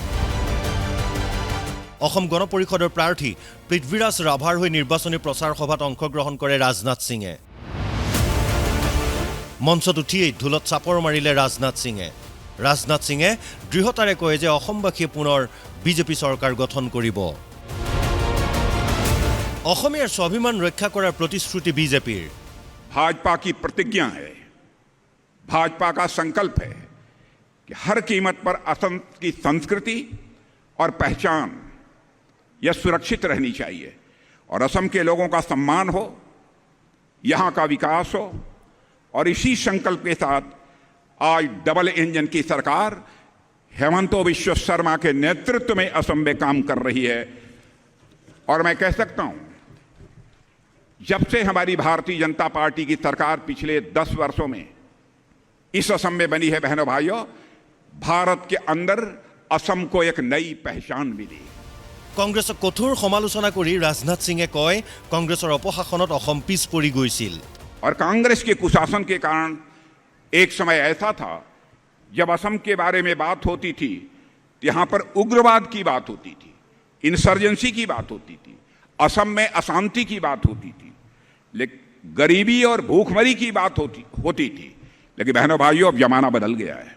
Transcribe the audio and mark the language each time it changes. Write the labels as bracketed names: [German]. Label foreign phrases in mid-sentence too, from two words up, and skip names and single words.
[Assamese] অসম গণ পৰিষদৰ প্ৰাৰ্থী পৃথ্বীৰাজ ৰাভাৰ হৈ নিৰ্বাচনী প্ৰচাৰ সভাত অংশগ্ৰহণ কৰে ৰাজনাথ সিঙে মঞ্চত উঠিয়েই ঢোলত চাপৰ মাৰিলে ৰাজনাথ সিঙে দৃঢ়তাৰে কয় যে অসমবাসীয়ে পুনৰ বিজেপি চৰকাৰ গঠন কৰিব অসমীয়াৰ স্বাভিমান ৰক্ষা কৰাৰ প্ৰতিশ্ৰুতি বিজেপিৰ [Hindi] भाजपा की प्रतिज्ञा है भाजपा का संकल्प है कि हर कीमत पर असम की संस्कृति और पहचान यह सुरक्षित रहनी चाहिए और असम के लोगों का सम्मान हो यहाँ का विकास हो और इसी संकल्प के साथ आज [English] double engine [Hindi] की सरकार हेमंत बिश्व शर्मा के नेतृत्व में असम में काम कर रही है और मैं कह सकता हूं जब से हमारी भारतीय जनता पार्टी की सरकार पिछले 10 वर्षों में इस असम में बनी है बहनों भाइयों भारत के अंदर असम को एक नई पहचान मिली [Assamese] কংগ্ৰেছক কঠোৰ সমালোচনা কৰি ৰাজনাথ সিঙে কয় কংগ্ৰেছৰ অপশাসনত অসম পিছ পৰি গৈছিল [Hindi] और कांग्रेस के कुशासन के कारण एक समय ऐसा था जब असम के बारे में बात होती थी यहां पर उग्रवाद की बात होती थी इंसर्जेंसी की बात होती थी असम में अशांति की बात होती थी लेकिन गरीबी और भूखमरी की बात होती थी लेकिन बहनों भाइयों अब जमाना बदल गया है